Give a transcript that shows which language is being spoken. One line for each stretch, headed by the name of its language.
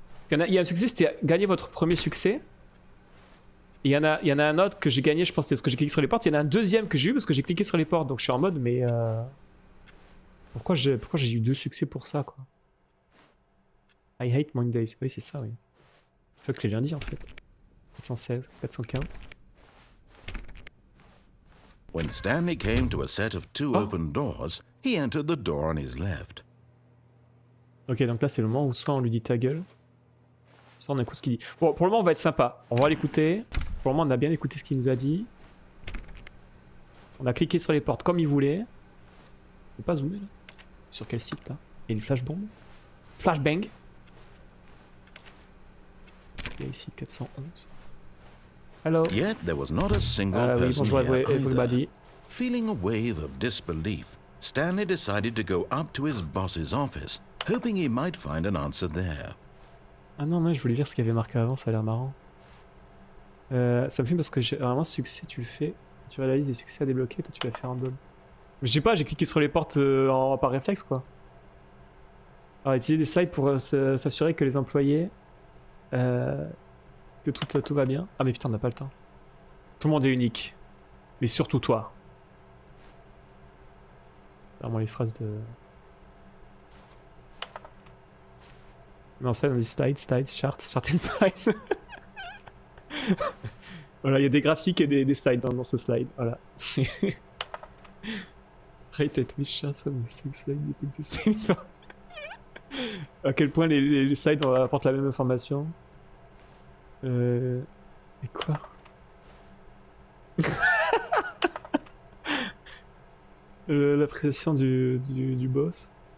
French: Il y a un succès, c'était gagner votre premier succès. Et il y en a un autre que j'ai gagné, je pense, c'est parce que j'ai cliqué sur les portes. Il y en a un deuxième que j'ai eu parce que j'ai cliqué sur les portes. Donc je suis en mode, mais... Pourquoi j'ai eu 2 succès pour ça, quoi?
English: I hate Mondays.
French: Oui, c'est ça, oui. C'est ce que j'ai bien dit en fait. 416, 415.
English: When Stanley came to a set of 2 open doors, he entered the door on his left.
French: Ok, donc là c'est le moment où soit on lui dit ta gueule, soit on écoute ce qu'il dit. Bon, pour le moment on va être sympa. On va l'écouter. Pour le moment on a bien écouté ce qu'il nous a dit. On a cliqué sur les portes comme il voulait. On peut pas zoomer là? Sur quel site là? Il y a une flashbomb? Flashbang? Il y a ici 411. Hello.
English: Yet there was not a single
French: Oui,
English: person
French: bonjour
English: here everybody. either. Feeling a wave of disbelief, Stanley decided to go up to his boss's office, hoping he might find an answer there.
French: Ah non, moi je voulais lire ce qu'il y avait marqué avant, ça a l'air marrant. Ça me fait parce que vraiment ce succès tu le fais, tu vas la liste des succès à débloquer, toi tu vas faire random. Mais je sais pas, j'ai cliqué sur les portes par réflexe quoi. Alors utiliser des slides pour s'assurer que les employés... que tout va bien. Ah mais putain on n'a pas le temps. Tout le monde est unique. Mais surtout toi. Vraiment les phrases de... Non ça on dit slides,
English: charts and slides.
French: Voilà, il y a des graphiques et des slides dans ce slide. Voilà.
English: Rated with charts and slides.
French: À quel point les slides apportent la même information. Et quoi? L'appréciation du boss.